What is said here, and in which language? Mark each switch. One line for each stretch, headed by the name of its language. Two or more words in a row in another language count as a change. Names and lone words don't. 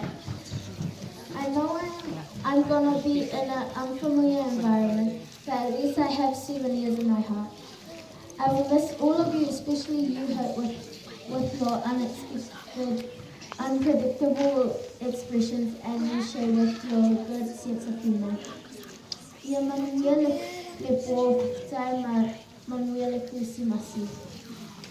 English: I know I'm gonna be in an unfamiliar environment, but at least I have 7 years in my heart. I will miss all of you, especially you, Hope, with your unexpected, unpredictable expressions and you share with your good sense of humor.
Samoan: Ia manuia le po tai ma manuia le kusi masi.